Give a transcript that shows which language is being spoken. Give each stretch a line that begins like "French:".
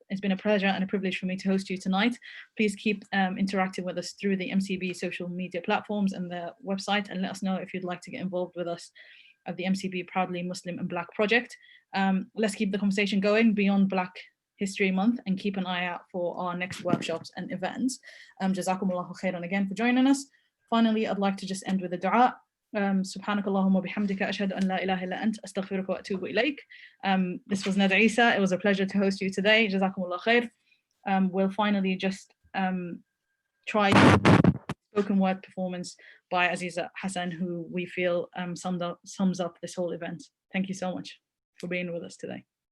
English: It's been a pleasure and a privilege for me to host you tonight. Please keep interacting with us through the MCB social media platforms and the website, and let us know if you'd like to get involved with us at the MCB Proudly Muslim and Black project. Let's keep the conversation going beyond Black History Month and keep an eye out for our next workshops and events. Jazakumullahu khairan again for joining us. Finally, I'd like to just end with a dua.
Arabic: سبحانك اللهم وبحمدك أشهد أن لا إله إلا أنت أستغفرك وأتوب إليك.
English: This was Nada Isa. It was a pleasure to host you today. Jazakumullah khair. We'll finally just try spoken word performance by Aziza Hassan, who we feel sums up this whole event. Thank you so much for being with us today.